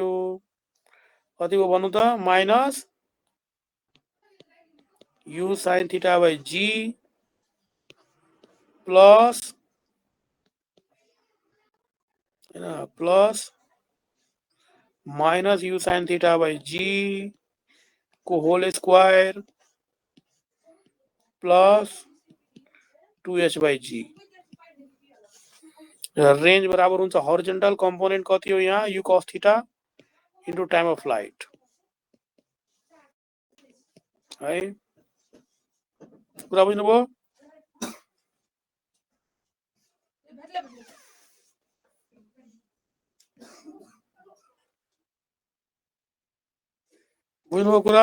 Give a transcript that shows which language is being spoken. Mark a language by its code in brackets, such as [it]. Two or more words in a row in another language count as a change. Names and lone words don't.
[ne] कतिको भन्नु त? [en] minus u sin theta by g plus हैन, plus minus u sin theta by g को whole square plus 2h by g. [ne] रेंज बराबर हुन्छ [en] horizontal component [ne] कति हो यहाँ? [en] u cos theta into time of flight है। [ne] कुरा बुझ्नुभयो? बुझ्नुभयो कुरा?